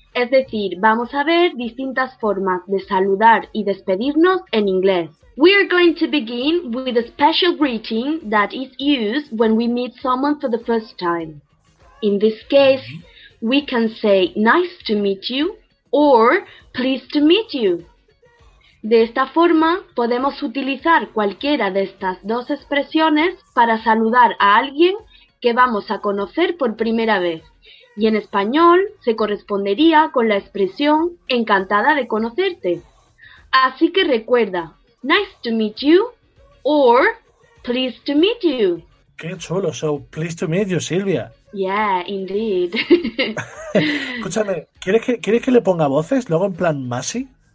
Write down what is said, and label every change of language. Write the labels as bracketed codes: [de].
[es] Es decir, vamos a ver distintas formas de saludar y despedirnos en inglés. [en] We are going to begin with a special greeting that is used when we meet someone for the first time. In this case, we can say nice to meet you or pleased to meet you. [es] De esta forma, podemos utilizar cualquiera de estas dos expresiones para saludar a alguien que vamos a conocer por primera vez. Y en español, se correspondería con la expresión encantada de conocerte. Así que recuerda, [en] nice to meet you or pleased to meet you. [es] Qué chulo, [en] so pleased to meet you, Silvia. Yeah, indeed. [es] Escúchame, ¿quieres que le ponga voces luego en plan Masi?